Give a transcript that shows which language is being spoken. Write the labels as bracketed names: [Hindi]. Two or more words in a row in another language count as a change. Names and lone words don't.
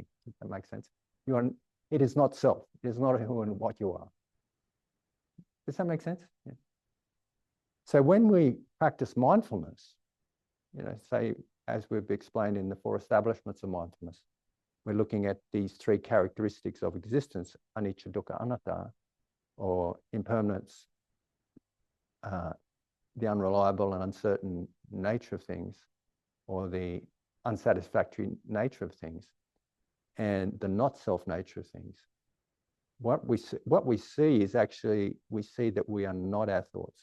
[English] If that makes sense. It is not self. It is not who and what you are. Does that make sense? Yeah. So when we practice mindfulness, say, as we've explained in the 4 establishments of mindfulness, we're looking at these 3 characteristics of existence: [Pali] anicca, dukkha, anatta, [English] or impermanence, the unreliable and uncertain nature of things, or the unsatisfactory nature of things, and the not self nature of things. What we see is actually, we see that we are not our thoughts.